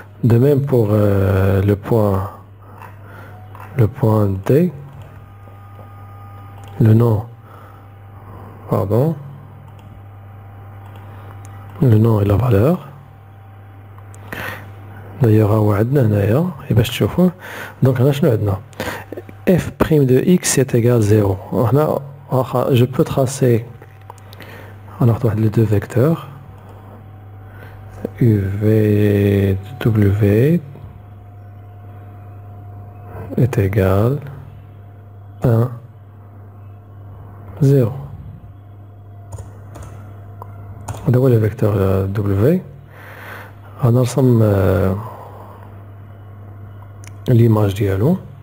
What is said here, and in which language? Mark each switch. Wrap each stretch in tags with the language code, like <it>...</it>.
<fr>De même pour le point D, le nom, pardon, le nom et la valeur. D'ailleurs</fr> <ar>هو عندنا هنايا باش تشوفوه. دونك هنا شنو عندنا؟</ar> <fr>f' de x est égal 0. هنا je peux tracer</fr> <ar>غناخد واحد</ar> <fr>les deux vecteurs u v w est égal 1 0.</fr> <ar>هذا هو</ar> <fr>le vecteur w.</fr> <ar>غنرسم</ar> <fr>l'image</fr> <ar>ديالو.</ar>